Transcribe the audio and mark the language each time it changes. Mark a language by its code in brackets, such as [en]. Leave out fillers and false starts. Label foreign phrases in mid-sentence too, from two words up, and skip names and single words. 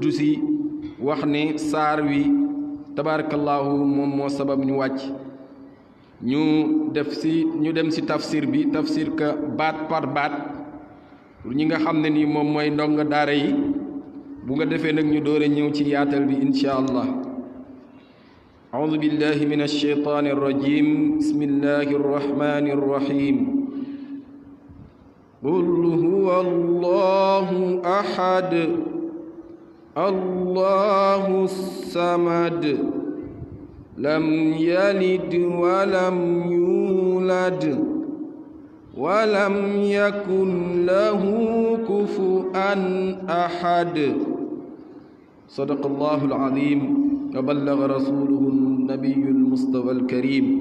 [wo] ci wax ne saar wi tabaarakallaahu moom moo sabab ñu wàcc ñu dem ci tafsir bi tafsir ka baat par baat pour ñi nga xam ne nii moom mooy ndongo daara yi bu nga defee nag ñu doore ñëw ci yaatal bi [ar] إن شاء الله أعوذ بالله من الشيطان الرجيم بسم الله الرحمن الرحيم قل هو الله أحد الله الصمد لم يلد ولم يولد ولم يكن له كفوا أحد صدق الله العظيم وبلغ رسوله النبي المصطفى الكريم